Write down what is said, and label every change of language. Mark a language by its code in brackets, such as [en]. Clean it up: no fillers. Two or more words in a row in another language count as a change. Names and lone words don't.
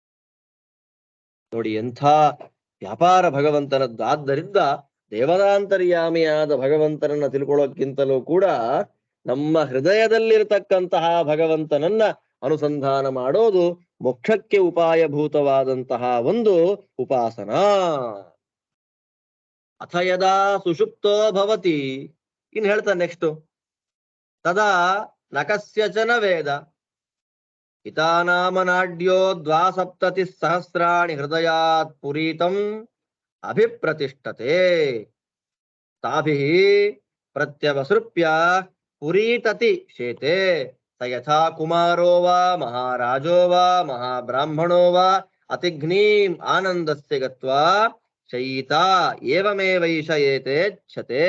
[kn] ನೋಡಿ, ಎಂಥ ವ್ಯಾಪಾರ ಭಗವಂತನದ್ದು. ಆದ್ದರಿಂದ ದೇವತಾಂತರ್ಯಾಮಿಯಾದ ಭಗವಂತನನ್ನ ತಿಳ್ಕೊಳ್ಳೋಕ್ಕಿಂತಲೂ ಕೂಡ ನಮ್ಮ ಹೃದಯದಲ್ಲಿರತಕ್ಕಂತಹ ಭಗವಂತನನ್ನ ಅನುಸಂಧಾನ ಮಾಡೋದು ಮೋಕ್ಷಕ್ಕೆ ಉಪಾಯಭೂತವಾದಂತಹ ಒಂದು ಉಪಾಸನಾ. [sa] ಅಥ ಯದಾ ಸುಷುಪ್ತೋ ಭವತಿ, [kn] ಇನ್ ಹೇಳ್ತಾನೆ ನೆಕ್ಸ್ಟ್, ತದಾ [sa] ನಕಸ್ಯಚನ ವೇದ ಹಿತಾನಾಮ ನಾಡ್ಯೋ 270 ಸಹಸ್ರಾಣಿ ಹೃದಯಾತ್ ಪುರೀತಂ ಅಭಿಪ್ರತಿಷ್ಠತೆ ತಾಭಿಃ ಪ್ರತ್ಯವಸೃಪ್ಯ ಪುರೀತತಿ ಶೇತೆ ಸ ಯಥಾ ಕುಮಾರೋ ವಾ ಮಹಾರಾಜೋ ವಾ ಮಹಾಬ್ರಾಹ್ಮಣೋ ವಾ ಅತಿಘ್ನೀಂ ಆನಂದಸ್ಯ ಗತ್ವಾ ಶಯಿತಾ ಏವಮೇವೈಷ ಏತೇಚ್ಛತೆ.